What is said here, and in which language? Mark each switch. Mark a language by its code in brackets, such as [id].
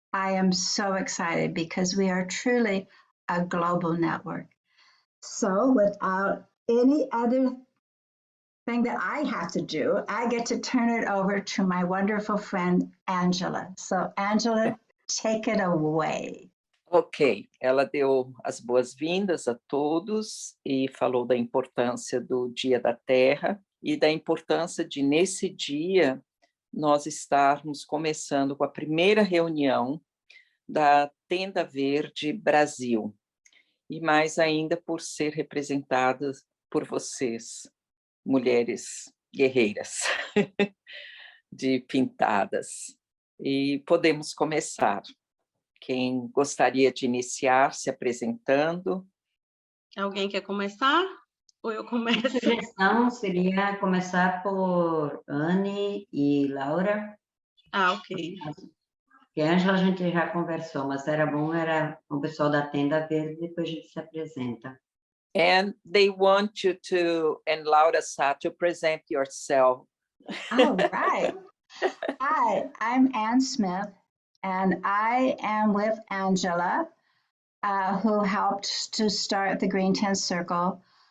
[en] I am so excited because we are truly a global network. So without any other thing that I have to do, I get to turn it over to my wonderful friend, Angela. So Angela, take it away. [pt] Ok, ela deu as boas-vindas a todos e falou da importância do Dia da Terra e da importância de, nesse dia, nós estarmos começando com a primeira reunião da Tenda Verde Brasil, e mais ainda por ser representadas por vocês, mulheres guerreiras, de pintadas. E podemos começar. Quem gostaria de iniciar se apresentando? Alguém quer começar? Ou eu começo? A sugestão seria começar por Anne e Laura. Ah, ok. Porque a Ângela a gente já conversou, mas era bom, era o pessoal da Tenda Verde, depois a gente se apresenta. [en] And they want you to, and Laura Sá, to present yourself. All right. Hi, I'm Ann Smith, and I am with Angela, who helped to start the Green Tent Circle.